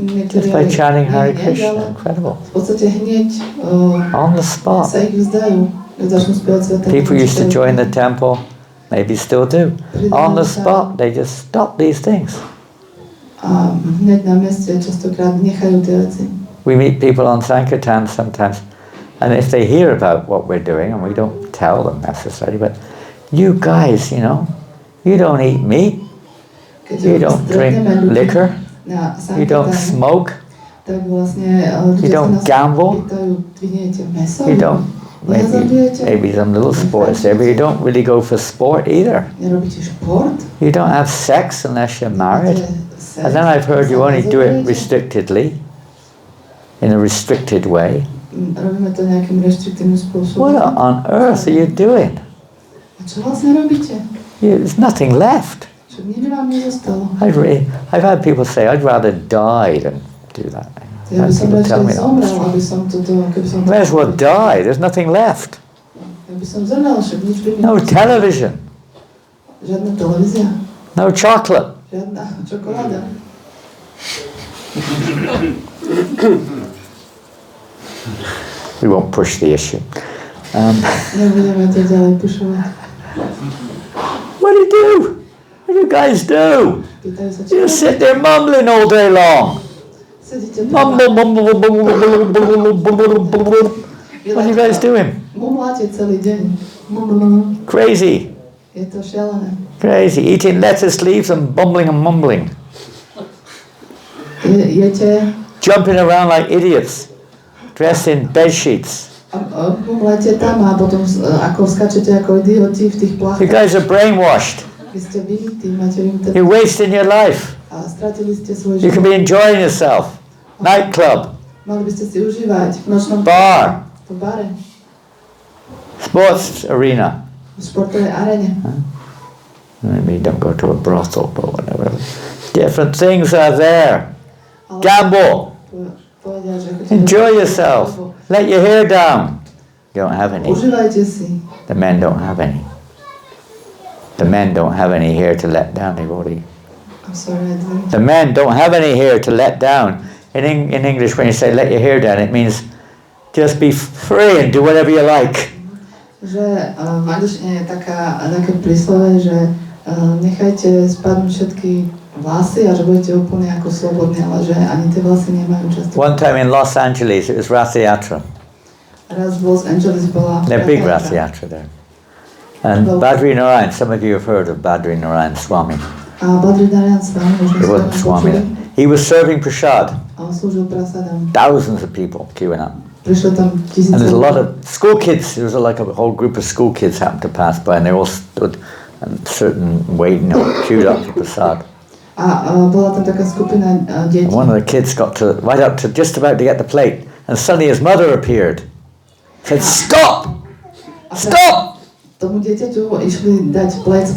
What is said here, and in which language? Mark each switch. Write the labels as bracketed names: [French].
[English] Just by chanting Hare Krishna, incredible. [Slovak] V podstate hneď [English] On the spot. [Slovak] sa ich vzdajú, keď začnú spievať Sväté [English] People used to join the temple, maybe still do. On the spot, they just stop these things. [Slovak] A hneď na mieste častokrát nechajú tie veci. [English] We meet people on Sankirtan sometimes, and if they hear about what we're doing, and we don't tell them necessarily, but you guys, you know, you don't eat meat, you don't drink liquor, you don't smoke, [Slovak] tak vlastne [English] you don't gamble, you don't, maybe some little sports there, but you don't really go for sport either. [Slovak] Nerobíte šport? [English] You don't have sex unless you're married. And then I've heard you only do it restrictedly, in a restricted way. [Slovak] Robíme to nejakým reštriktívnym spôsobom. [English] What on earth are you doing? [Slovak] A čo vlastne robíte? [English] There's nothing left. [Slovak] Čo nič vám nezostalo? [English] I've had people say, I'd rather die than do that. [Slovak] Ja by som radšej zomrel, aby som keby som [English] May as well die, there's nothing left. [Slovak] Ja by som zomrel, však nič by mi [English] No television, [Slovak] Žiadna televízia, [English] no chocolate. [Slovak] žiadna čokoláda. [English] We won't push the issue. [Slovak] Nebudeme to ďalej pušovať. [English] What do you do? What do you guys do? [Slovak] Pýtajú sa, [English] You just sit there mumbling all day long. [Slovak] sedíte tu. [English] Mumble, mumble, mumble, mumble, mumble, mumble, mumble. What are you guys doing? [Slovak] Mumláte celý deň. [English] Crazy. [Slovak] Je to šialené. [English] Crazy. Eating lettuce leaves and bumbling and mumbling. [Slovak] Jete [English] Jumping around like idiots. Dressed in bed sheets. [Slovak] mumláte tam a potom ako skačete ako idioti v tých [English] You [Slovak] pláchach. [English] guys are brainwashed. [Slovak] Vy ste vybití, máte internet [English] You're wasting your life. [Slovak] a stratili ste svoj [English] You could [Slovak] život. [English] be enjoying yourself. Nightclub, [Slovak] Mali by ste si užívať v nočnom [English] bar, [Slovak] v bare, [English] sports arena. [Slovak] v športovej aréne. [English] Maybe don't go to a brothel, but whatever. Different things are there. [Slovak] Ale [English] Gamble. [Slovak] povedia, že [English] Enjoy yourself. Let your hair down. You don't have any. [Slovak] Užívajte si. [English] The men don't have any. The men don't have any hair to let down. They've already. I'm sorry, I didn't. The men don't have any hair to let down. In English, when you say let your hair down, it means just be free and do whatever you like. [Slovak] Že v angličtine je také príslove, že nechajte spadnúť všetky vlasy a že budete úplne ako slobodní, ale že ani tie vlasy nemajú často. [English] One time in Los Angeles, it was Rath Yatra. [Slovak] Raz v Los Angeles bola [English] They're big Rath Yatra there. And Badri Narayan, some of you have heard of Badri Narayan Swami. [Slovak] A Bhadrinarayan Swami, možno [English] He wasn't [Slovak] ste [English] Swami. [Slovak] počuli, [English] He was serving prasad. [Slovak] a on slúžil prasadám. [English] Thousands of people queuing up. [Slovak] Prišlo tam tisíce [English] And there's a lot [Slovak] ľudí. [English] of school kids. There was like a whole group of school kids happened to pass by, and they all stood and certain waiting, queued up for prasad. [Slovak] A bola tam taká skupina detí. [English] And one of the kids got to right up to just about to get the plate, and suddenly his mother appeared. Said, "Stop! Stop! [Slovak] Tomu dieťaťu išli dať plét s